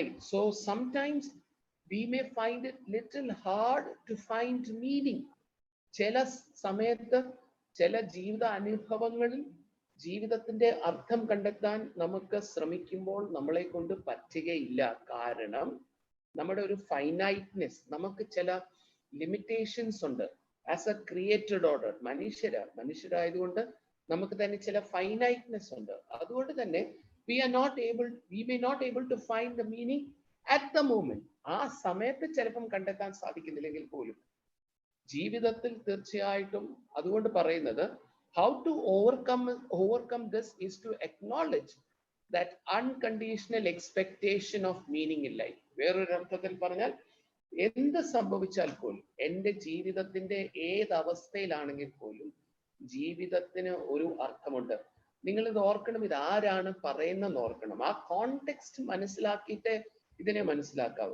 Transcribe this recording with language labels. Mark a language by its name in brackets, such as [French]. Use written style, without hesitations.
[English] So sometimes we may find it little hard to find meaning. [Malayalam] ചില സമയത്ത് ചില ജീവിത അനുഭവങ്ങളിൽ ജീവിതത്തിന്റെ അർത്ഥം കണ്ടെത്താൻ നമുക്ക് ശ്രമിക്കുമ്പോൾ നമ്മളെ കൊണ്ട് പറ്റുകയില്ല. കാരണം നമ്മുടെ ഒരു ഫൈനൈറ്റ്നെസ്, നമുക്ക് ചില ലിമിറ്റേഷൻസ് ഉണ്ട്. [English] as a created order, [Malayalam] മനുഷ്യരായതുകൊണ്ട് നമുക്ക് തന്നെ ചില ഫൈനൈറ്റ്നെസ് ഉണ്ട്. അതുകൊണ്ട് തന്നെ [English] we may not able to find the meaning at the moment. [Malayalam] ആ സമയത്ത് ചിലപ്പം കണ്ടെത്താൻ സാധിക്കുന്നില്ലെങ്കിൽ പോലും ജീവിതത്തിൽ തീർച്ചയായിട്ടും, അതുകൊണ്ട് പറയുന്നത് [English] how to overcome this is to acknowledge that unconditional expectation of meaning in life. [Malayalam] വേറൊരു അർത്ഥത്തിൽ പറഞ്ഞാൽ, എന്ത് സംഭവിച്ചാൽ പോലും, എൻ്റെ ജീവിതത്തിന്റെ ഏത് അവസ്ഥയിലാണെങ്കിൽ പോലും ജീവിതത്തിന് ഒരു അർത്ഥമുണ്ട്. നിങ്ങൾ ഇത് ഓർക്കണം, ഇത് ആരാണ് പറയുന്നതെന്ന് ഓർക്കണം. ആ കോണ്ടെക്സ്റ്റ് മനസ്സിലാക്കിയിട്ട് ഇതിനെ മനസ്സിലാക്കാവൂ.